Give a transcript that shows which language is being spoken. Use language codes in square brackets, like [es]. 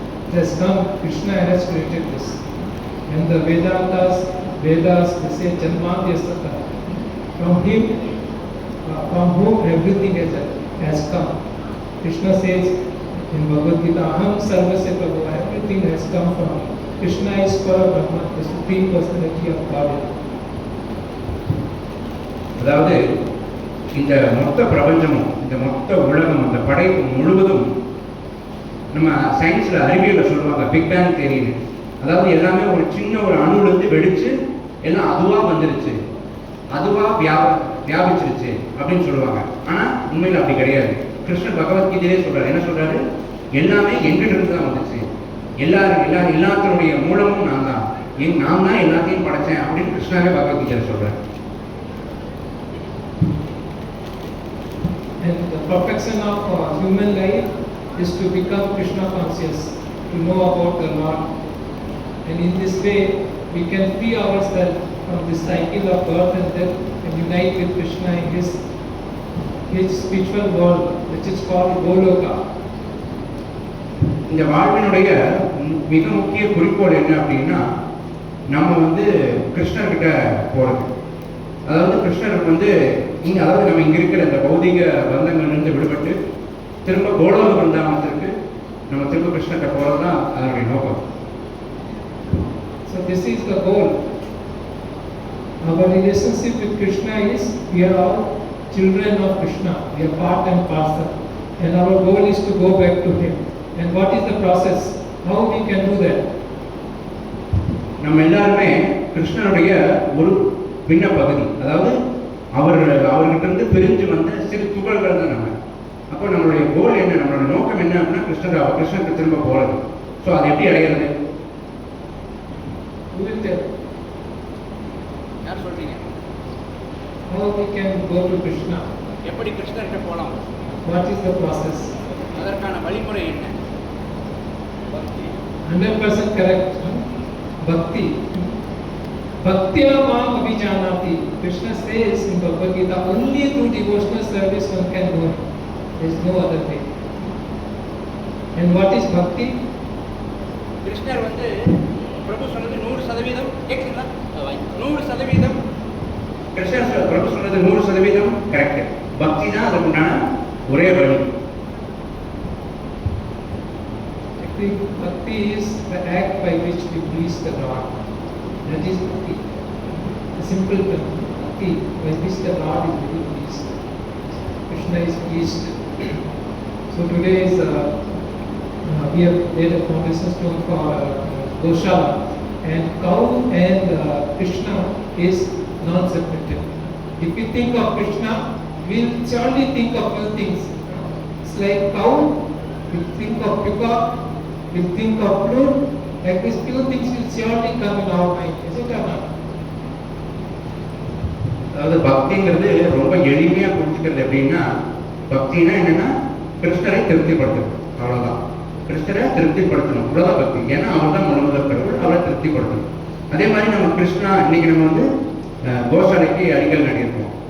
[en] It has come, Krishna has created this. And the Vedas, they say Janmadhyasata. From him, from whom everything has come. Krishna says in Bhagavad Gita, [sa] Aham Sarvasya Prabhu, [en] everything has come from me. Krishna is Parabrahma, the Supreme Personality of God. [ta] அதாவது இந்த மொத்த பிரபஞ்சமும், இந்த மொத்த உலகம், இந்த படைப்பு முழுவதும் நம்ம சயின்ஸில் அறிவியலில் சொல்லுவாங்க [en] Big bang தியரின்னு. [ta] அதாவது எல்லாமே ஒரு சின்ன ஒரு அணுவிலிருந்து வெடிச்சு எல்லாம் அதுவாக வந்துருச்சு, அதுவாக வியாபிச்சிருச்சு அப்படின்னு சொல்லுவாங்க. ஆனால் உண்மையில் அப்படி கிடையாது. கிருஷ்ணர் பகவத்கீதையிலே சொல்றாரு. என்ன சொல்றாரு? எல்லாமே எங்கிட்ட தான் வந்துச்சு. எல்லாத்தினுடைய மூலமும் நான் தான் எல்லாத்தையும் படைச்சேன் அப்படின்னு கிருஷ்ணாவே பகவத்கீதையில சொல்றாரு. [en] And the perfection of human life is to become Krishna conscious, to know about the Lord. And in this way, we can free ourselves from the cycle of birth and death and unite with Krishna in his spiritual world, which is called Goloka. [ta] இந்த வாழ்வினுடைய மிக முக்கிய குறிக்கோள் என்ன அப்படின்னா, நம்ம வந்து கிருஷ்ணர்கிட்ட போகிறது. அதாவது கிருஷ்ணருக்கு வந்து அதாவது நம்ம இங்கே இருக்கிற இந்த பௌதிக பந்தங்கள்லேருந்து விடுபட்டு திரும்ப கோலோக பிருந்தாவனத்திற்கு நம்ம திரும்ப கிருஷ்ணர்கிட்ட போகிறது தான் அதனுடைய நோக்கம். [en] So this is the goal. Our relationship with Krishna is we are all children of Krishna. We are part and parcel. And our goal is to go back to Him. And what is the process? How we can do that? [ta] நம்ம எல்லாருமே கிருஷ்ணனுடைய ஒரு பின்ன பகுதி. அதாவது அவர்கிட்ட இருந்து பிரிஞ்சு வந்த சிறு துகள்கள் தான் நம்ம. அப்போ நம்மளுடைய கோல் என்ன, நம்மளுடைய நோக்கம் என்ன அப்படின்னா கிருஷ்ணருக்கு திரும்ப போகிறது. ஸோ அதை எப்படி அடைகிறது? யார் சொல்றீங்க? [en] How we can go to Krishna? [ta] எப்படி கிருஷ்ணர்கிட்ட போலாம்? [en] What is the process? [ta] அதற்கான வழிமுறை என்ன? [en] 100% correct. Bhakti. [sa] Bhaktya mam abhijanati. [en] Krishna says in Bhagavad Gita, only through devotional service one can know Him. There is no other way. And what is bhakti? [ta] கிருஷ்ணர் வந்து பிரபு சொன்னது 100% கேக்குதுங்களா? 100% கிருஷ்ணர் பிரபு சொன்னது 100% correct. பக்தி தான் அதுக்குண்டான ஒரே வழி. [en] Bhakti is the act by which we please the Lord. That is bhakti. The simple term, bhakti, by which the Lord is very pleased. Krishna is pleased. So today is we have laid a foundation stone for Goshala, and cow and Krishna is non-separated. If we think of Krishna, we'll surely think of few things. It's like cow, we think of peacock, we think of flute, like these few things will surely come in our mind. Is it or not? [ta] அதாவது பக்திங்கிறது ரொம்ப எளிமையாக புரிஞ்சுக்கிறது எப்படின்னா, பக்தினா என்னன்னா கிருஷ்ணரை திருப்திப்படுத்துறது, அவ்வளோதான். கிருஷ்ணரை திருப்திப்படுத்தணும், இவ்வளோதான் பக்தி. ஏன்னா அவர் தான் முழுமுதற் கடவுள், அவரை திருப்திப்படுத்தணும். அதே மாதிரி நம்ம கிருஷ்ணா இன்னைக்கு நம்ம வந்து கோசாலைக்கு அடிக்கல் நடியிருக்கோம்.